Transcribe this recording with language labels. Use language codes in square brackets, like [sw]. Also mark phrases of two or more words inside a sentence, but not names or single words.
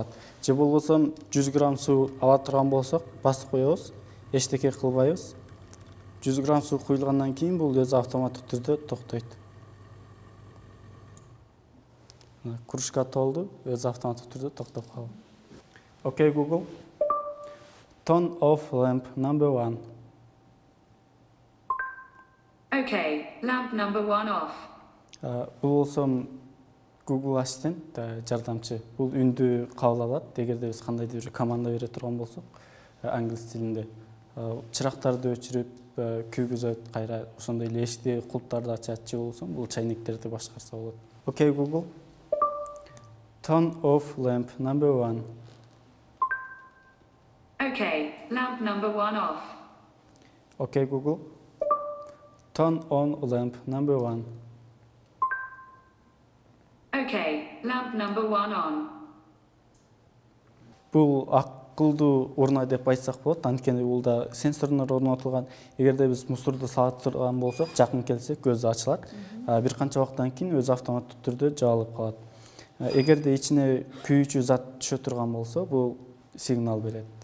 [ky] Же болбосо 100 грамм суу ала турган болсок, басып коебуз, эчтеке кылбайбыз. 100 грамм суу куюлгандан кийин бул өзү автоматтык түрдө токтойт. Кружка толду, өзү автоматтык түрдө токтоп калды. [en] Okay, Google. Turn off lamp number 1. Okay, lamp number 1 off. [ky] Бул болсо Google Assistant жардамчы. Бул үндү кабыл алат. Эгерде биз кандайдыр бир команда бере турган болсок, англис тилинде чырактарды өчүрүп, күйгүзөт, кайра ошондой эле эшикти, кулптарды ачат же болсо бул чайнектерди башкарса болот. [en] Okay, Google. Turn off lamp number 1. Okay, lamp number 1 off. Okay, Google. Turn on lamp number 1. Okay, lamp number 1 on. [ky] Бул акылдуу урна деп айтсак болот, анткени бул да сенсорлор орнотулган. Эгерде биз мусорду салып турган болсок, жакын келсек көзү ачылат. Бир канча убакыттан кийин өзү автоматтык түрдө жабылып калат. Эгерде ичине күйүүчү зат түшө турган болсо, бул сигнал берет.